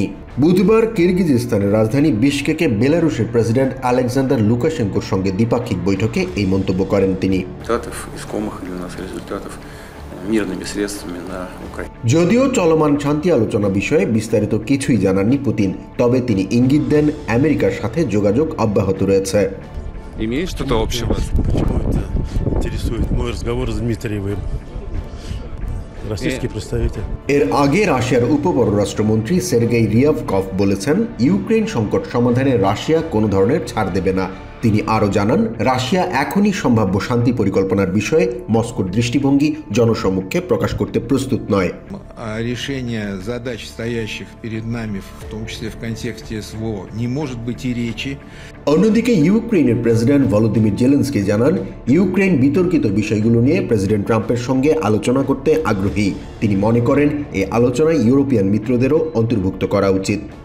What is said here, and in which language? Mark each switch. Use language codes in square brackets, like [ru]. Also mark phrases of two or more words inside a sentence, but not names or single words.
[bn] বুধবার কিরগিজস্তানের রাজধানী বিশকেকে বেলারুশের প্রেসিডেন্ট আলেকজান্ডার লুকাশেঙ্কোর সঙ্গে দ্বিপাক্ষিক বৈঠকে এই মন্তব্য করেন তিনি। যদিও চলমান শান্তি আলোচনা বিষয়ে বিস্তারিত কিছুই জানাননি পুতিন, তবে তিনি ইঙ্গিত দেন আমেরিকার সাথে যোগাযোগ অব্যাহত রয়েছে। [ru] Имеет что-то общего? Почему это интересует мой разговор с Дмитриевым? Российский представитель. [bn] এর আগে রাশিয়ার উপপররাষ্ট্রমন্ত্রী সের্গেই রিয়াভকভ বলেছেন, ইউক্রেন সংকট সমাধানে রাশিয়া কোনো ধরনের ছাড় দেবে না। তিনি আরও জানান, রাশিয়া এখনই সম্ভাব্য শান্তি পরিকল্পনার বিষয়ে মস্কোর দৃষ্টিভঙ্গি জনসমক্ষে প্রকাশ করতে প্রস্তুত নয়। [ru] Решение задач, стоящих перед нами, в том числе в контексте СВО, не может быть и речи. [bn] অন্যদিকে ইউক্রেনের প্রেসিডেন্ট ভলোদিমির জেলেনস্কি জানান, ইউক্রেন বিতর্কিত বিষয়গুলো নিয়ে প্রেসিডেন্ট ট্রাম্পের সঙ্গে আলোচনা করতে আগ্রহী। তিনি মনে করেন, এই আলোচনায় ইউরোপিয়ান মিত্রদেরও অন্তর্ভুক্ত করা উচিত।